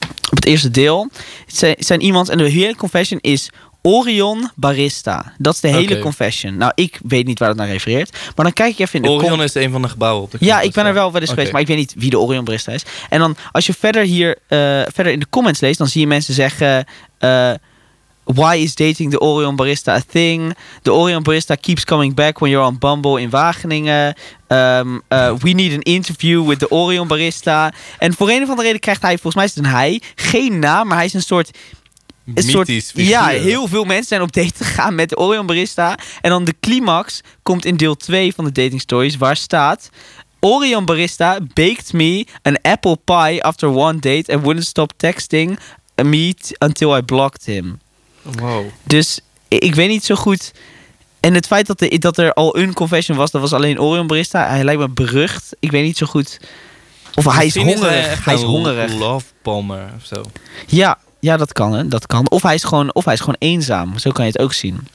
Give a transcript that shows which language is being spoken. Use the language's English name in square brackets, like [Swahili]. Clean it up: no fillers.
[Dutch] op het eerste deel zijn iemand... En de hele confession is... Orion Barista. Dat is de hele confession. Nou, ik weet niet waar dat naar refereert. Maar dan kijk ik even in de... Orion is een van de gebouwen op de... Ja, ik ben er wel weleens geweest. Maar ik weet niet wie de Orion Barista is. En dan als je verder hier... verder in de comments leest... Dan zie je mensen zeggen... [English] why is dating the Orion Barista a thing? The Orion Barista keeps coming back... When you're on Bumble in Wageningen. We need an interview with the Orion Barista. [Dutch] En voor een of andere reden krijgt hij... Volgens mij is het een hij. Geen naam, maar hij is een soort... Een soort, mythisch figuur. Ja, heel veel mensen zijn op date gegaan met de Orion Barista. En dan de climax komt in deel 2 van de [English] dating stories. [Dutch] Waar staat... [English] Orion Barista baked me an apple pie after one date. And wouldn't stop texting me until I blocked him. Wow. [Dutch] Dus ik weet niet zo goed... En het feit dat er al een confession was, dat was alleen Orion Barista. Hij lijkt me berucht. Ik weet niet zo goed... Of misschien hij is hongerig. Hij is hongerig. Love Palmer of zo. Ja. Ja, dat kan, hè. Dat kan. Of hij is gewoon eenzaam. Zo kan je het ook zien.